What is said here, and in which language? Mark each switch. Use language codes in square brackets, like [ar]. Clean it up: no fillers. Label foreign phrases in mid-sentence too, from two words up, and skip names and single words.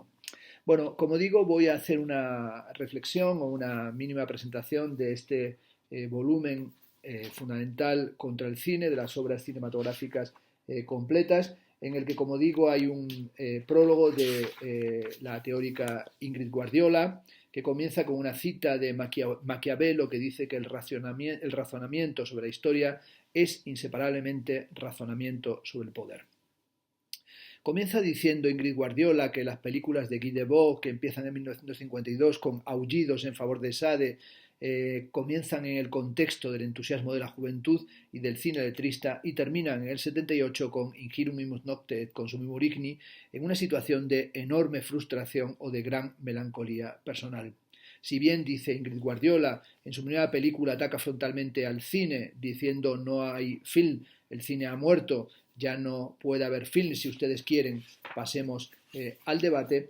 [es] Bueno, como digo, voy a hacer una reflexión o una mínima presentación de este volumen fundamental contra el cine, de las obras cinematográficas completas, en el que, como digo, hay un prólogo de la teórica Ingrid Guardiola, que comienza con una cita de Maquiavelo que dice que el razonamiento sobre la historia es inseparablemente razonamiento sobre el poder. Comienza diciendo Ingrid Guardiola que las películas de Guy Debord, que empiezan en 1952 con Aullidos en favor de Sade, comienzan en el contexto del entusiasmo de la juventud y del cine letrista y terminan en el 78 con Ingirum imus nocte et consumimur igni, en una situación de enorme frustración o de gran melancolía personal. Si bien, dice Ingrid Guardiola, en su primera película ataca frontalmente al cine, diciendo no hay film, el cine ha muerto, ya no puede haber film, si ustedes quieren, pasemos al debate.